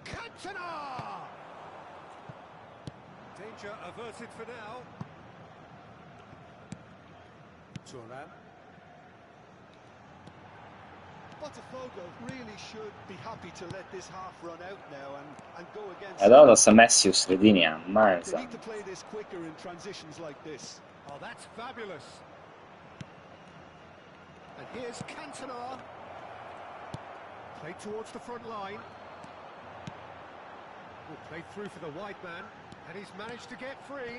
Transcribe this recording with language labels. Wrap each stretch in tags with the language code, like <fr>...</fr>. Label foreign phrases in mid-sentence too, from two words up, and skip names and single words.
<en>Cantona! Danger averted for now. Turan. Botafogo really should be happy to let this half run out now and go against.</en> <hr>E dato se Messi u sredini</hr> <en>They</en> <it>ammazza.</it> <en>need to play this quicker in transitions like this. Oh, that's fabulous. And here's Cantona. Played towards the front line. Played through for the wide man, and he's managed to get free.</en>